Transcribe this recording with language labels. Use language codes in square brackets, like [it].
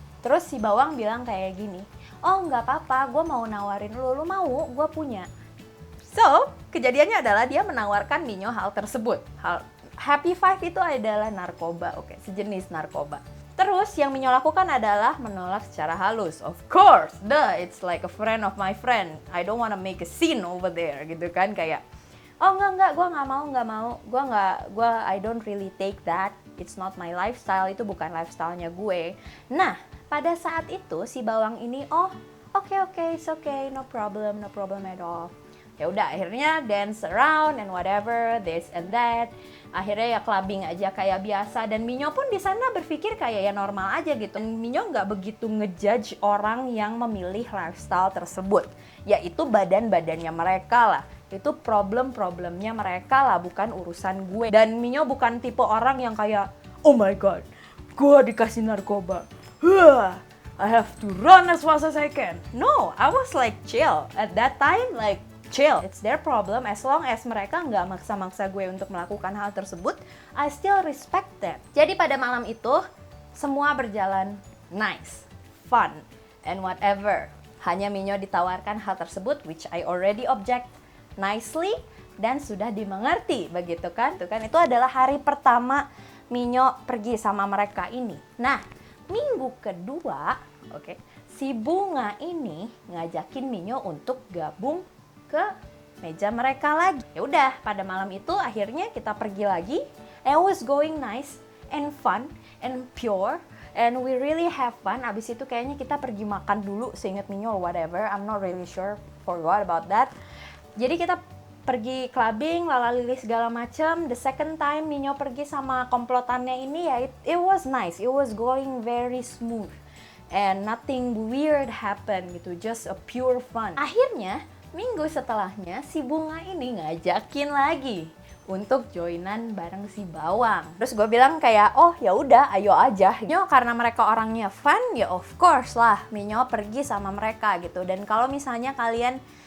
[id] Terus si Bawang bilang kayak gini, oh nggak apa-apa, gue mau nawarin lu mau, gue punya. So, kejadiannya adalah dia menawarkan Minyo hal tersebut. Happy Five itu adalah narkoba, oke, sejenis narkoba. Terus yang Minyo lakukan adalah menolak secara halus. [en] Of course, it's like a friend of my friend. I don't wanna make a scene over there, [id] gitu kan, kayak oh enggak, gue nggak mau, [en] I don't really take that, it's not my lifestyle, [id] itu bukan lifestyle-nya gue. Nah, pada saat itu si Bawang ini, oh oke, [en] it's okay, no problem at all. [id] Ya udah, akhirnya [en] dance around and whatever, this and that. [id] Akhirnya ya clubbing aja kayak biasa, dan Minyo pun di sana berpikir kayak ya normal aja gitu. Minyo nggak begitu ngejudge orang yang memilih lifestyle tersebut, yaitu badan-badannya mereka lah. Itu problemnya mereka lah, bukan urusan gue. Dan Minyo bukan tipe orang yang kayak, oh my god, gue dikasih narkoba, [en] I have to run as fast as I can. No, I was like chill at that time, like chill. It's their problem, as long as [id] mereka nggak maksa-maksa gue untuk melakukan hal tersebut, [en] I still respect them. [id] Jadi pada malam itu semua berjalan [en] nice, fun, and whatever. [id] Hanya Minyo ditawarkan hal tersebut, [en] which I already object nicely [id] dan sudah dimengerti, begitu kan? Itu adalah hari pertama Minyo pergi sama mereka ini. Nah, minggu kedua, si Bunga ini ngajakin Minyo untuk gabung ke meja mereka lagi. Ya udah, pada malam itu akhirnya kita pergi lagi. [en] And it was going nice and fun and pure. And we really have fun. [id] Abis itu kayaknya kita pergi makan dulu, seingat Minyo or whatever. [en] I'm not really sure, forgot about that. [id] Jadi kita pergi clubbing, lalalili segala macam. [en] The second time [id] Minyo pergi sama komplotannya ini ya, [en] it was nice. It was going very smooth. And nothing weird happened gitu, just a pure fun. [id] Akhirnya, minggu setelahnya si Bunga ini ngajakin lagi untuk joinan bareng si Bawang. Terus gue bilang kayak, oh ya udah, ayo aja. Minyo karena mereka orangnya fun, ya of course lah Minyo pergi sama mereka gitu. Dan kalau misalnya kalian